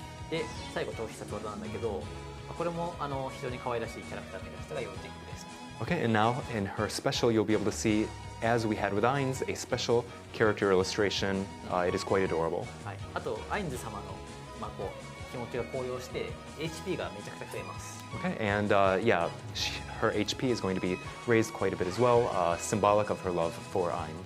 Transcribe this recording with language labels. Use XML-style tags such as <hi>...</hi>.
<ja>で最後超必殺技なんだけど、これも非常に可愛らしいキャラクターのイラストが要チェックです。</ja> <en>Okay, and now in her special, you'll be able to see, as we had with Ainz, a special character illustration. It is quite adorable.</en> <ja>はい。あとアインズ様のまあこう気持ちが高揚して HP がめちゃくちゃ増えます。</ja> <en>Okay, and yeah, her HP is going to be raised quite a bit as well, symbolic of her love for Ainz.</en>